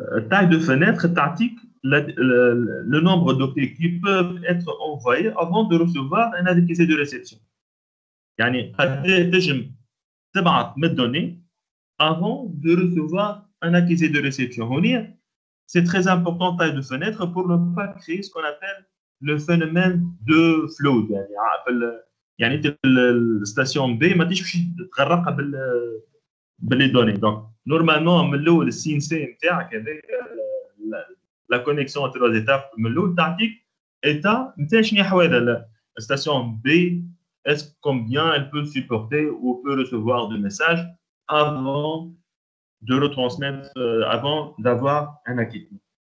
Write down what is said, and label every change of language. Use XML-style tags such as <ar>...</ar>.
<fr>taille de fenêtre tactique le nombre d'octets qui peuvent être envoyés avant de recevoir un accusé de réception.</fr> <ar>يعني قد تجم تبعت من</ar> <fr>données avant de recevoir un accusé de réception. C'est très important taille de fenêtre pour ne pas créer ce qu'on appelle le phénomène de flow.</fr> <ar>يعني الستاسيون B ما تجيش تغرقها باللي دوني.</ar> <fr>Donc normalement</fr> <ar>من الاول السين سي نتاعك هذاك</ar> <fr>la connexion entre les étapes</fr> <ar>من الاول تعطيك</ar> <fr>état</fr> <ar>نتاع شنو حوايجها</ar> <fr>la station B est-ce combien elle peut supporter ou peut recevoir de messages avant de retransmettre avant d'avoir un acquittement.</fr>